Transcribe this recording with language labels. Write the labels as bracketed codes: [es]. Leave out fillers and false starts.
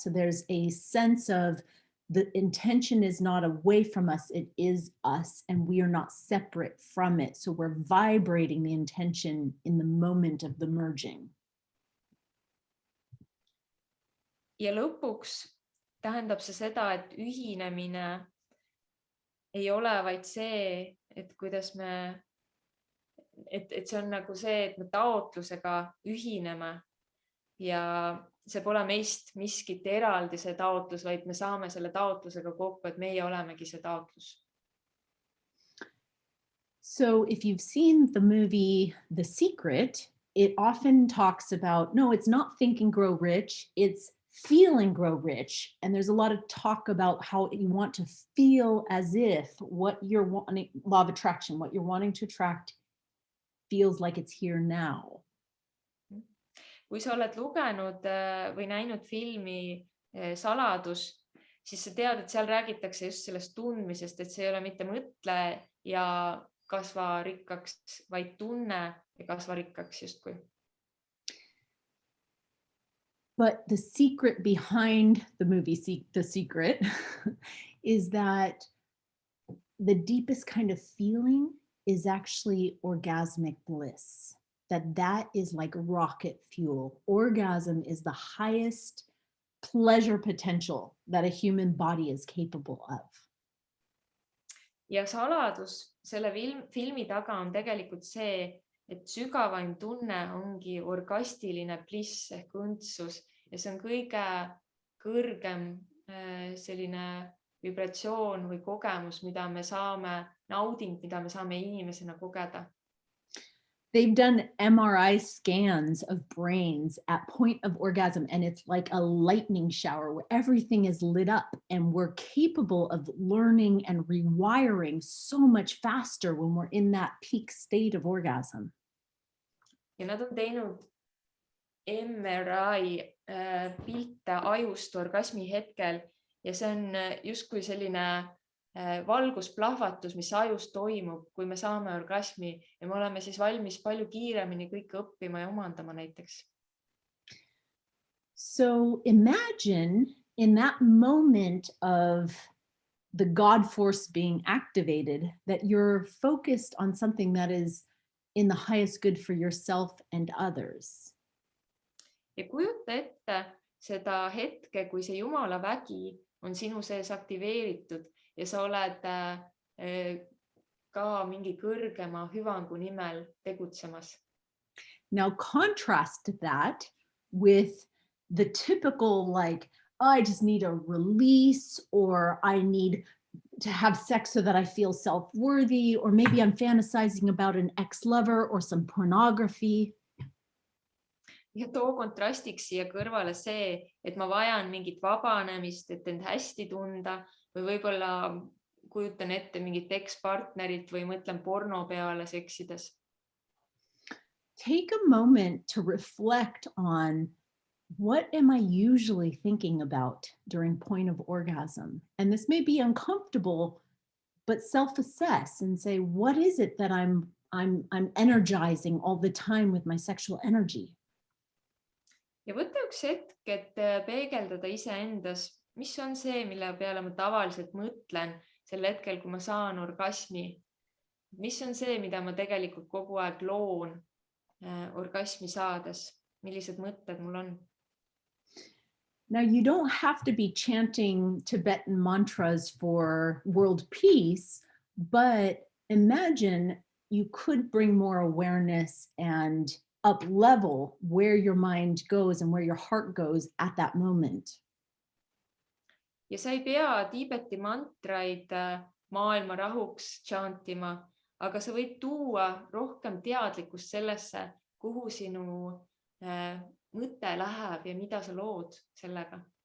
[en] So there's a sense of the intention is not away from us, it is us, and we are not separate from it. So we're vibrating the intention in the moment of the merging. [et] Ja lõpuks tähendab see seda, et ühinemine ei ole vaid see, et kuidas et see on nagu see, et me taotlusega ühineme ja see pole meist miskit eraldi see taotlus, vaid me saame selle taotlusega kokku, et meie olemegi see taotlus. [en] So if you've seen the movie The Secret, it often talks about, no, it's not think and grow rich, it's feel and grow rich. And there's a lot of talk about how you want to feel as if what you're wanting, law of attraction, what you're wanting to attract feels like it's here now. [et] Kui sa oled lugenud või näinud filmi Saladus, siis sa tead, et seal räägitakse just sellest tundmisest, et see ei ole mitte mõtle ja kasva rikkaks, vaid tunne ja kasva rikkaks justkui. [en] But the secret behind the movie The Secret is that the deepest kind of feeling is actually orgasmic bliss. That is like rocket fuel. Orgasm is the highest pleasure potential that a human body is capable of. [et] Ja saladus selle filmi taga on tegelikult see, et sügavaim tunne ongi orgastiline bliss ehk õndsus ja see on kõige kõrgem selline vibratsioon või kogemus, mida me saame, nauding, mida me saame inimesena kogeda. [en] They've done MRI scans of brains at point of orgasm, and it's like a lightning shower where everything is lit up, and we're capable of learning and rewiring so much faster when we're in that peak state of orgasm. [et] Ja nad on teinud MRI pilte ajust orgasmi hetkel ja see on justkui selline valgusplahvatus, mis ajus toimub, kui me saame orgasmi ja me oleme siis valmis palju kiiremini kõike õppima ja omandama näiteks. [en] So imagine in that moment of the God force being activated that you're focused on something that is in the highest good for yourself and others. [et] Ja kujuta ette seda hetke, kui see Jumala vägi on sinu sees aktiveeritud ja sa oled ka mingi kõrgema hüvangu nimel tegutsemas. [en] Now contrast that with the typical like, I just need a release, or I need to have sex so that I feel self-worthy, or maybe I'm fantasizing about an ex-lover or some pornography. [et] Ja too kontrastiks siia kõrvale see, et ma vajan mingit vabanemist, et end hästi tunda või võib-olla kujutan ette mingit ex-partnerit või mõtlen porno peale seksides. [en] Take a moment to reflect on what am I usually thinking about during point of orgasm? And this may be uncomfortable, but self-assess and say, what is it that I'm energizing all the time with my sexual energy? [et] Ja võta üks hetk, et peegeldada iseendas, mis on see, mille peale ma tavaliselt mõtlen sel hetkel, kui ma saan orgasmi. Mis on see, mida ma tegelikult kogu aeg loon orgasmi saades? Millised mõtted mul on? [en] Now, you don't have to be chanting Tibetan mantras for world peace, but imagine you could bring more awareness and up level where your mind goes and where your heart goes at that moment. [et] Ja sa ei pea Tiibeti mantraid maailma rahuks chantima, aga sa võid tuua rohkem teadlikkust sellesse, kuhu sinu mõte läheb ja mida sa lood sellega.